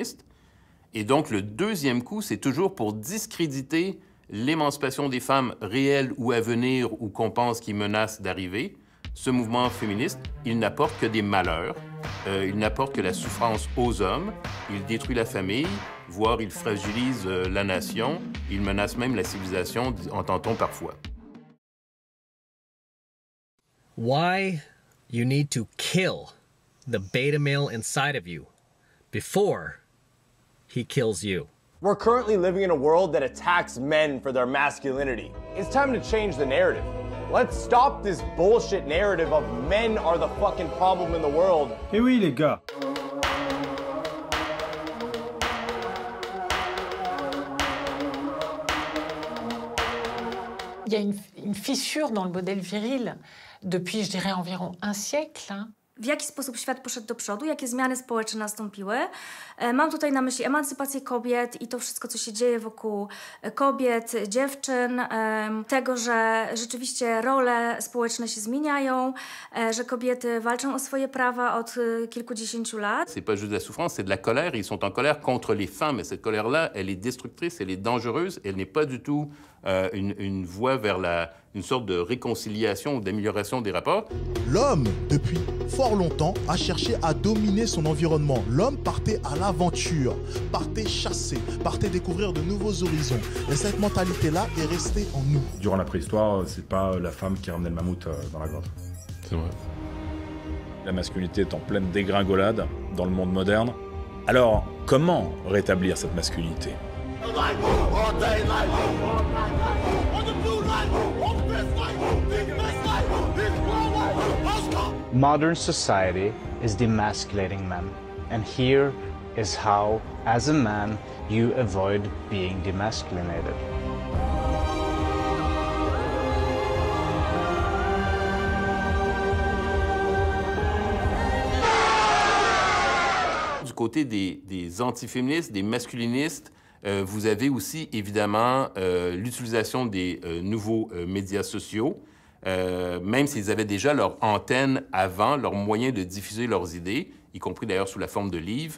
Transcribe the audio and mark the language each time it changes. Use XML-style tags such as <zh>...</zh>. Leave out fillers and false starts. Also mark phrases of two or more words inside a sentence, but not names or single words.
<fr>» Et donc, le deuxième coup, c'est toujours pour discréditer l'émancipation des femmes réelle ou à venir ou qu'on pense qui menace d'arriver. Ce mouvement féministe, il n'apporte que des malheurs, il n'apporte que la souffrance aux hommes, il détruit la famille, voire il fragilise la nation, il menace même la civilisation, entend-on parfois.</fr> <en>Why you need to kill the beta male inside of you before he kills you. We're currently living in a world that attacks men for their masculinity. It's time to change the narrative. Let's stop this bullshit narrative of men are the fucking problem in the world.</en> <fr>Eh oui, les gars. Il y a une fissure dans le modèle viril depuis, je dirais, environ un siècle.</fr> <pl>W jaki sposób świat poszedł do przodu, jakie zmiany społeczne nastąpiły. Mam tutaj na myśli emancypację kobiet i to wszystko, co się dzieje wokół kobiet, dziewczyn, tego, że rzeczywiście role społeczne się zmieniają, że kobiety walczą o swoje prawa od kilkudziesięciu lat.</pl> <fr>C'est pas juste de la souffrance, c'est de la colère. Ils sont en colère contre les femmes. Et cette colère-là, elle est destructrice, elle est dangereuse. Elle n'est pas du tout une voie vers une sorte de réconciliation ou d'amélioration des rapports. L'homme, depuis fort longtemps, a cherché à dominer son environnement. L'homme partait à l'aventure, partait chasser, partait découvrir de nouveaux horizons. Et cette mentalité-là est restée en nous. Durant la préhistoire, c'est pas la femme qui ramenait le mammouth dans la grotte. C'est vrai. La masculinité est en pleine dégringolade dans le monde moderne. Alors, comment rétablir cette masculinité ?</fr> <en>Modern society is demasculating men, and here is how, as a man, you avoid being demasculinated.</en> <fr>Du côté des antiféministes, des masculinistes, vous avez aussi, évidemment, l'utilisation des nouveaux médias sociaux, même s'ils avaient déjà leur antenne avant, leur moyen de diffuser leurs idées, y compris d'ailleurs sous la forme de livres.</fr>